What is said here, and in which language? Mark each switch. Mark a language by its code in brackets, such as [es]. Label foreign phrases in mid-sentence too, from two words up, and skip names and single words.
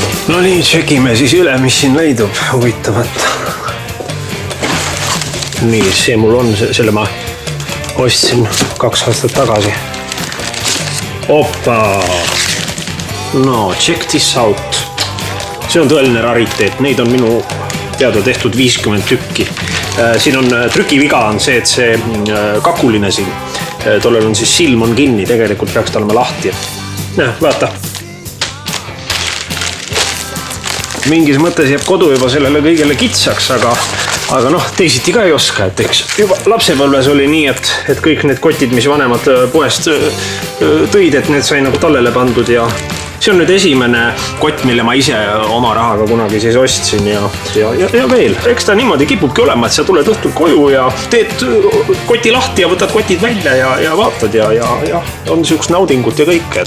[et] No nii, tšekime siis üle, mis siin leidub huvitavat. Nii, see mul on, selle ma ostsin 2 aastat tagasi. Oppa! [en] No, check this out. [et] See on tõeline rariteet, neid on minu teada tehtud 50 tükki. Siin on trükiviga on see, et see kakuline siin, tollel on siis silm on kinni, tegelikult peaks ta olema lahti. Näe, vaata. Mingis mõttes jääb kodu juba sellele kõigele kitsaks, aga noh, teisiti ka ei oska, et eks juba lapsepõlves oli nii, et kõik need kotid, mis vanemad poest tõid, et need sai nagu tallele pandud ja see on nüüd esimene kott, mille ma ise oma rahaga kunagi siis ostsin ja veel, eks ta niimoodi kipubki olema, et sa tuled õhtul koju ja teed koti lahti ja võtad kotid välja ja vaatad ja on niisugust naudingut ja kõike.